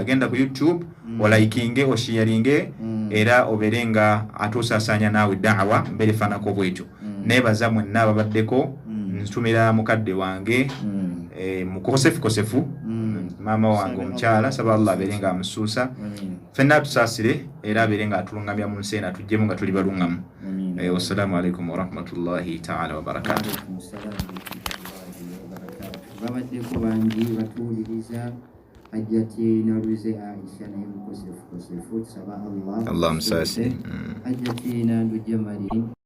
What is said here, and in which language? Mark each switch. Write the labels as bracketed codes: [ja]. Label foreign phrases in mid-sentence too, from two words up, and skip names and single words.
[lg] Genda ku YouTube olaikinge osharinge era oberenga atusaasanya naawe da'wa mbere fanako bwetyo. Nebaza mwenna ababaddeko ntumira mukadde wange mukosefu mama wange omukyala saba Allah aberenga amusuusa fenna tusaasire era aberenga atulungamya mu nseena tujjemu nga tuli balungamu. [ar] والسلام عليكم ورحمة الله تعالى وبركاته. [lg] Babaddeko bangi batuwuliriza hajjati naluze Aisha naye mukosefu tusaba Allah musaasi hajjati nandu Jamali